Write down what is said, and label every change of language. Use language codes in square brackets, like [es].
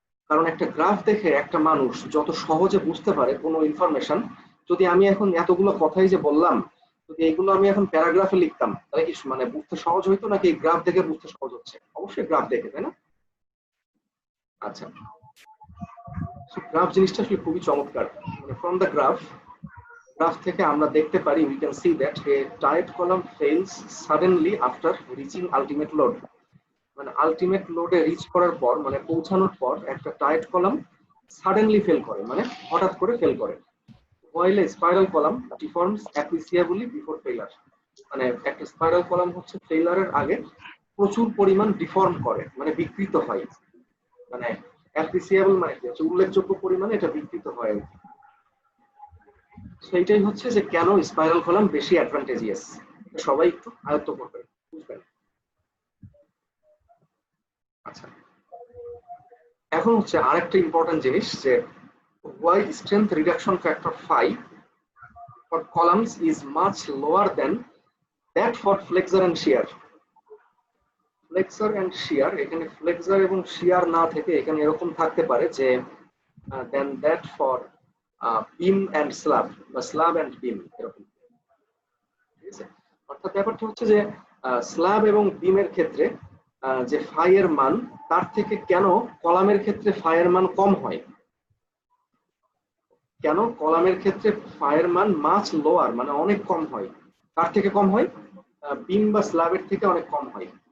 [bn] কারণ একটা গ্রাফ দেখে একটা মানুষ যত সহজে বুঝতে পারে কোনো ইনফরমেশন, যদি আমি এখন এতগুলো কথাই যে বললাম যদি এগুলো আমি এখন প্যারাগ্রাফে লিখতাম তাহলে কি মানে বুঝতে সহজ হইতো নাকি এই গ্রাফ দেখে বুঝতে সহজ হচ্ছে? অবশ্যই গ্রাফ দেখে, তাই না? আচ্ছা, গ্রাফ জিনিসটা আসলে খুবই চমৎকার। মানে ফ্রম দ্য গ্রাফ থেকে আমরা দেখতে পারি [en] we can see that a tight column fails suddenly after reaching ultimate load। [bn] মানে আলটিমেট লোডে রিচ করার পর মানে পৌঁছানোর পর একটা টাইট কলাম সাডেনলি ফেল করে, মানে হঠাৎ করে ফেল করে। [en] while a spiral column deforms appreciably before failure। [bn] মানে একটা স্পাইরাল কলাম হচ্ছে ফেইলারের আগে প্রচুর পরিমাণ ডিফর্ম করে, মানে বিকৃত হয়। মানে অ্যাপ্রিসিয়েবল মানে কি হচ্ছে উল্লেখযোগ্য পরিমাণে এটা বিকৃত হয়। সেইটাই হচ্ছে যে কেন স্পাইরাল কলাম বেশি অ্যাডভান্টেজিয়াস, সবাই একটু আয়ত্ত করবেন, বুঝবেন। আচ্ছা, এখন হচ্ছে আরেকটা ইম্পর্টেন্ট জিনিস যে [en] why strength reduction factor 5 for columns is much lower than that for flexor and shear. [bn] Flexor and শিয়ার, এখানে ফ্লেক্সার এবং শিয়ার না থেকে এখানে এরকম থাকতে পারে যে [en] then that for beam and slab [bn] বা স্ল্যাব এন্ড বিম, এরকম। ঠিক আছে, অর্থাৎ ব্যাপারটা হচ্ছে যে স্ল্যাব এবং বিমের ক্ষেত্রে যে ফাই এর মান তার থেকে কেন কলামের ক্ষেত্রে ফাই এর মান কম হয়, কেন কলামের ক্ষেত্রে ফাই এর মান [en] much lower [bn] মানে অনেক কম হয়, তার থেকে কম হয় বিম বা স্ল্যাবের থেকে অনেক কম হয়।